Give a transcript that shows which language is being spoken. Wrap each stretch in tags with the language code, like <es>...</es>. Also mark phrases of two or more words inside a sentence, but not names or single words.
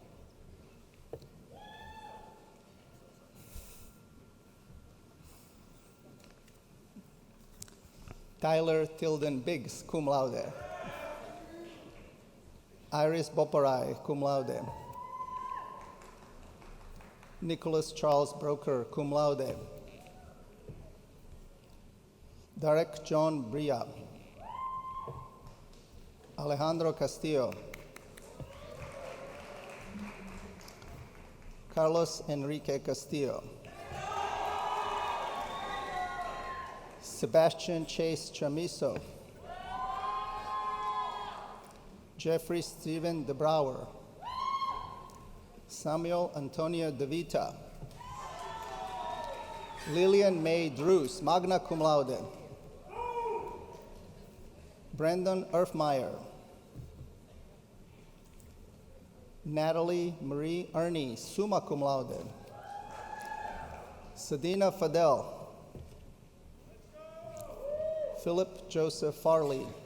<en>Tyler Tilden Biggs,</en> <la>cum laude.</la> <en>Iris Boparai,</en> <la>cum laude.</la> <en>Nicholas Charles Broker,</en> <la>cum laude.</la> <en>Derek John Bria. Alejandro Castillo. Carlos Enrique Castillo. Sebastian Chase Chamiso. Jeffrey Stephen DeBrouwer. Samuel Antonio DeVita. Lillian May Drews,</en> <la>magna cum laude.</la> <en>Brendan Erfmeyer. Natalie Marie Ernie,</en> <la>summa cum laude.</la> <en>Sadina Fadel. Philip Joseph Farley.</en>